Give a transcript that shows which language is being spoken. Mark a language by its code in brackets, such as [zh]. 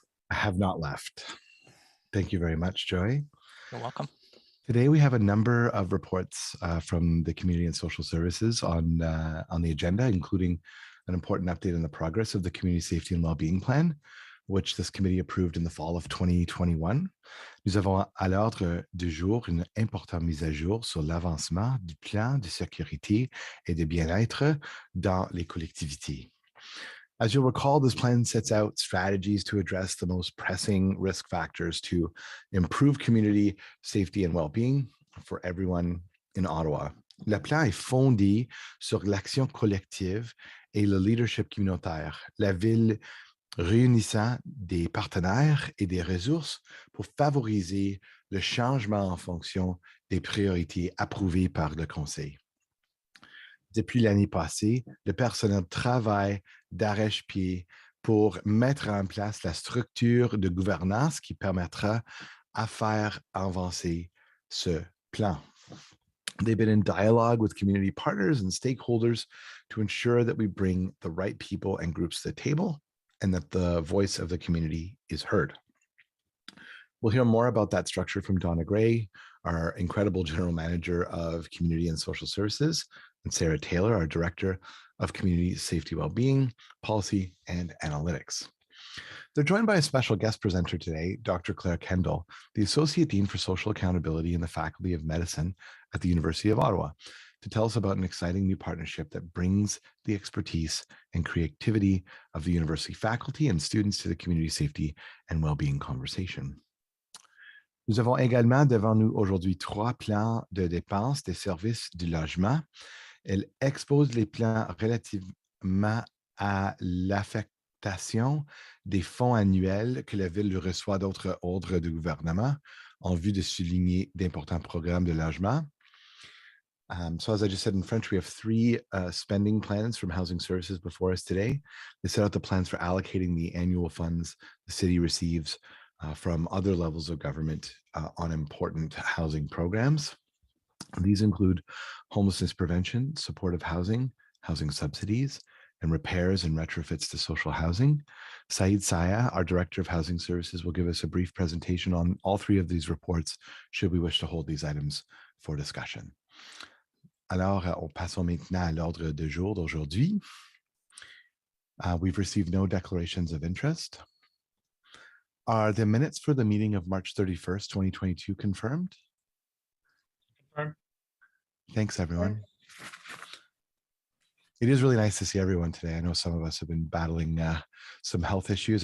[en] I have not left. Thank you very much, Joy. You're welcome. Today, we have a number of reports from the Community and Social Services on the agenda, including an important update on the progress of the Community Safety and Wellbeing Plan, which this committee approved in the fall of 2021. [fr] Nous avons à l'ordre du jour une importante mise à jour sur l'avancement du plan de sécurité et de bien-être dans les collectivités. [en] As you'll recall, this plan sets out strategies to address the most pressing risk factors to improve community safety and well-being for everyone in Ottawa. [fr] Le plan est fondé sur l'action collective et le leadership communautaire. La ville réunissant des partenaires et des ressources pour favoriser le changement en fonction des priorités approuvées par le Conseil. Depuis l'année passée, le personnel travaille d'arrache-pied pour mettre en place la structure de gouvernance qui permettra à faire avancer ce plan. [en] They've been in dialogue with community partners and stakeholders to ensure that we bring the right people and groups to the table and that the voice of the community is heard. We'll hear more about that structure from Donna Gray, our incredible General Manager of Community and Social Services, and Sarah Taylor, our Director of Community Safety, Wellbeing, Policy, and Analytics. They're joined by a special guest presenter today, Dr. Claire Kendall, the Associate Dean for Social Accountability in the Faculty of Medicine at the University of Ottawa, to tell us about an exciting new partnership that brings the expertise and creativity of the university faculty and students to the community safety and well-being conversation. [fr] Nous avons également devant nous aujourd'hui 3 plans de dépenses des services du logement. Elle expose les plans relativement à l'affectation des fonds annuels que la Ville reçoit d'autres ordres du gouvernement en vue de souligner d'importants programmes de logement. [en] So as I just said in French, we have 3 spending plans from Housing Services before us today. They set out the plans for allocating the annual funds the city receives from other levels of government on important housing programs. These include homelessness prevention, supportive housing, housing subsidies, and repairs and retrofits to social housing. Saeed Saya, our Director of Housing Services, will give us a brief presentation on all 3 of these reports, should we wish to hold these items for discussion. [fr] Alors, passons maintenant à l'ordre du jour d'aujourd'hui. [en] We've received no declarations of interest. Are the minutes for the meeting of March 31st, 2022 confirmed? Confirmed. Thanks, everyone. It is really nice to see everyone today. I know some of us have been battling some health issues.